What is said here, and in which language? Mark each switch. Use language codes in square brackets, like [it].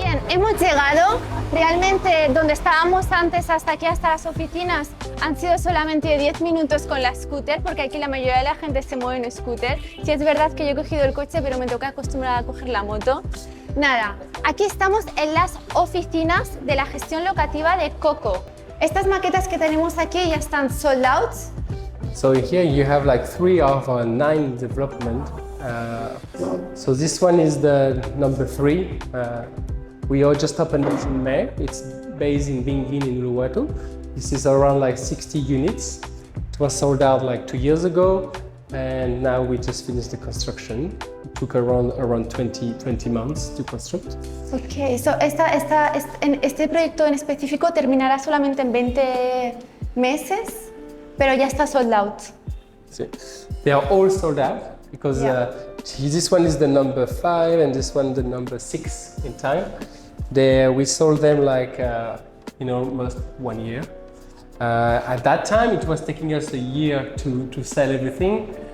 [es] Hemos llegado, realmente donde estábamos antes hasta aquí, hasta las oficinas, han sido solamente 10 minutos con la scooter, porque aquí la mayoría de la gente se mueve en scooter. Sí es verdad que yo he cogido el coche, pero me toca acostumbrar a coger la moto. Nada, aquí estamos en las oficinas de la gestión locativa de COCO. Estas maquetas que tenemos aquí ya están sold out. [en] So here you have like 3 of our 9 development. So this one is the number 3. We all just opened it in May. It's based in Bingin in Uluwatu. This is around like 60 units. It was sold out like 2 years ago, and now we just finished the construction. It took around 20 months to construct. [es] Okay, so este proyecto en específico terminará solamente en 20 meses, pero ya está sold out. [en] See, they are all sold out because this one is the number 5 and this one the number 6 in time. We sold them like almost 1 year. At that time it was taking us a year to sell everything.